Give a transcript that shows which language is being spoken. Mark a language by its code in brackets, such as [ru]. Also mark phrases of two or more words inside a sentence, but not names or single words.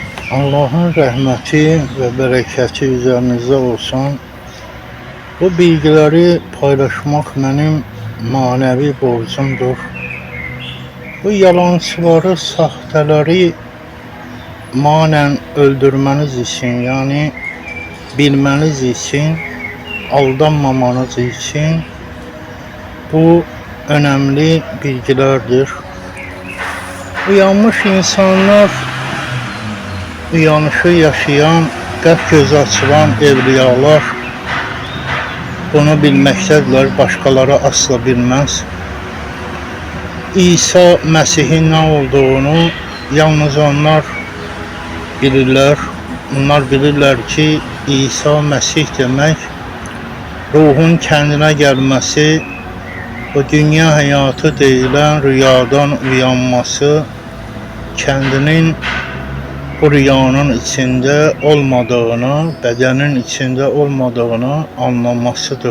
[az] Allah'ın rəhməti və bərəkəti üzərinizdə olsun. Bu bilgiləri paylaşmaq mənim manevi borcumdur. [tr] Bu yalancıları, sahtələri manen öldürməniz için, yani bilməniz için, aldanmamanız için bu önemli bilgilerdir. [az] Uyanmış insanlar, uyanışı yaşayan, qəlb gözü açılan evliyalar bunu bilməkdədirlər, başqaları asla bilməz. İsa Məsih'in nə olduğunu yalnız onlar bilirlər. Onlar bilirlər ki, İsa Məsih demək, [tr] ruhun kendine gelmesi, bu dünya hayatı deyilən rüyadan uyanması, kendinin bu rüyanın içinde olmadığını, bedenin içinde olmadığını anlamasıdır.